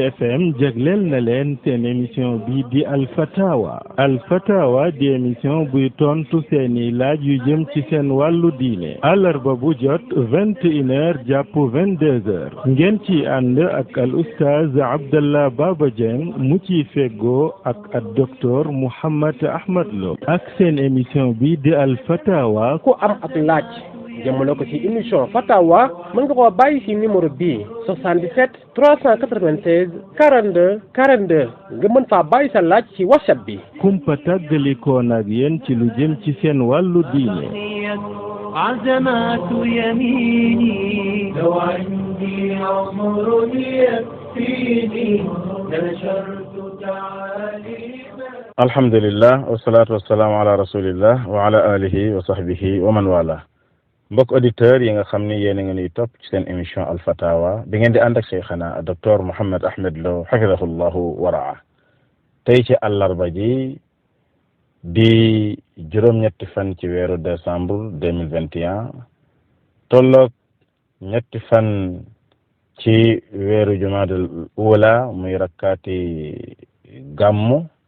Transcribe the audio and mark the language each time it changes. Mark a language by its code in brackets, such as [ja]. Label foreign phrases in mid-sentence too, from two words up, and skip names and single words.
[wo] FM jagleel na leen seen émission bi di Alfatawa di émission buy tontu seeni laaj yu jëm ci seen wàllu diine àllarba bu jot 21h jàpp 22h ngeen ci ànd ak al oustaz Abdallah Baba Dieng mu ciy feggoo ak docteur Mouhammad Ahmad Lo ak seen émission bi di Alfatawa ku am ak laaj jëmale ko ci émission Fatawa mën nga koo bàyyi ci numéro bii 77 396 42 42 nga mën faa bàyyi sa laaj ci WhatsApp bi. kumpa tàggalikoon ak yéen ci lu jëm ci seen wàllu diine. [ar] عزمات يميني لو عندي عمر يكفيني نشرت تعاليم. الحمد لله والصلاة والسلام على رسول الله وعلى آله وصحبه ومن والاه. [wo] mbokk auditeurs yi nga xam ni yéen a ngi ñuy topp ci seen émission Al Fatawa bi ngeen di ànd ak Cheikhana docteur Mouhammad Ahmad Lo [ar] حفظه الله ورعاه [wo] tey ci àllarba ji di juróom-ñetti fan ci weeru décembre 2021 tolloog ñetti fan ci weeru jumaadal ula muy rakkaati gàmmu